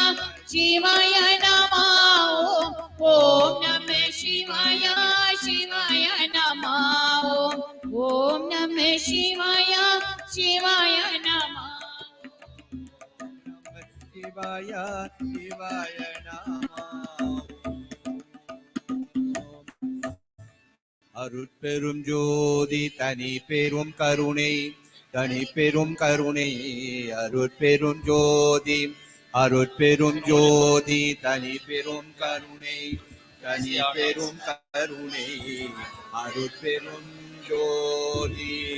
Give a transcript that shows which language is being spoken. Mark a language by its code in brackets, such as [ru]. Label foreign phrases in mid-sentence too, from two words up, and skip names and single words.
[sa] शिवाय नमः। ॐ नमः शिवाय. शिवाय नमः। ॐ नमः शिवाय. शिवाय नमः. शिवाय। शिवाय नमः. [ta] அருட்பெரும் ஜோதி தனி பெரும் கருணை தனி பெரும் கருணை அருட்பெரும் ஜோதி அருட்பெரும் ஜோதி தனி பெரும் கருணை தனி பெரும் கருணை அருட்பெரும் ஜோதி.